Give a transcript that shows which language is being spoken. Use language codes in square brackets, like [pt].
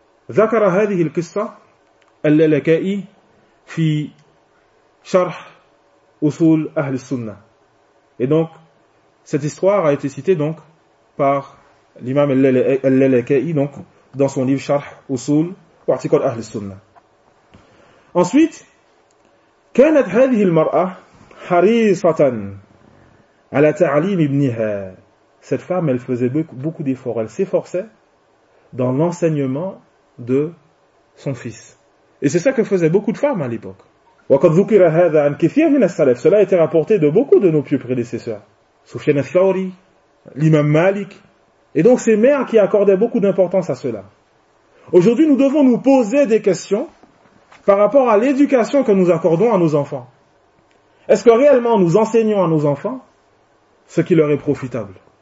[ar] Zakara hadhihi al-qissa al-Lalaka'i fi sharh usul ahl sunnah. [fr] Et donc cette histoire a été citée donc par l'imam al-Lalaka'i, donc, dans son livre Sharh Usul, ou article Ahl Sunnah. Ensuite, [ar] كانت هذه المرأة حريصة على تعليم ابنها. [fr] Cette femme, elle faisait beaucoup d'efforts, elle s'efforçait dans l'enseignement de son fils. Et c'est ça que faisaient beaucoup de femmes à l'époque. [ar] وقد ذكر هذا عن كثير من السلف. [fr] Cela a été rapporté de beaucoup de nos pieux prédécesseurs. Sufyan al-Thawri, l'imam Malik. Et donc ces mères qui accordaient beaucoup d'importance à cela. Aujourd'hui, nous devons nous poser des questions par rapport à l'éducation que nous accordons à nos enfants. Est-ce que réellement nous enseignons à nos enfants ce qui leur est profitable?